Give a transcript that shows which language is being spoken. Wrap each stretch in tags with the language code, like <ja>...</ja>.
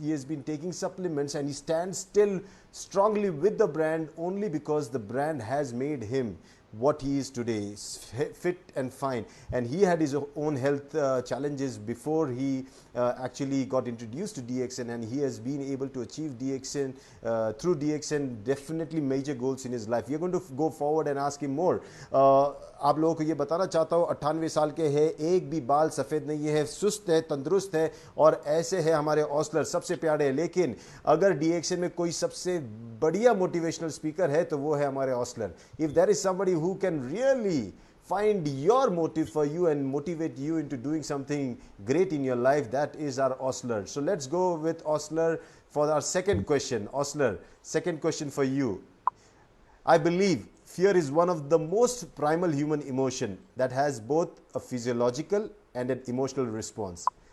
<en>He has been taking supplements and he stands still strongly with the brand only because the brand has made him what he is today, fit and fine. And he had his own health challenges before he actually got introduced to DXN, and he has been able to achieve DXN through DXN definitely major goals in his life. We are going to go forward and ask him more.</en> <hi>आप लोगों को ये बताना चाहता हूँ, 98 साल के हैं, एक भी बाल सफ़ेद नहीं है, सुस्त है, तंदुरुस्त है, और ऐसे है हमारे OSLER, सबसे प्यारे। लेकिन अगर DXN में कोई सबसे बढ़िया मोटिवेशनल स्पीकर है तो वो है हमारे OSLER.</hi> <en>If there is somebody who can really find your motive for you and motivate you into doing something great in your life. That is our OSLER. So let's go with OSLER for our second question. OSLER, second question for you. I believe fear is one of the most primal human emotion that has both a physiological and an emotional response.</en>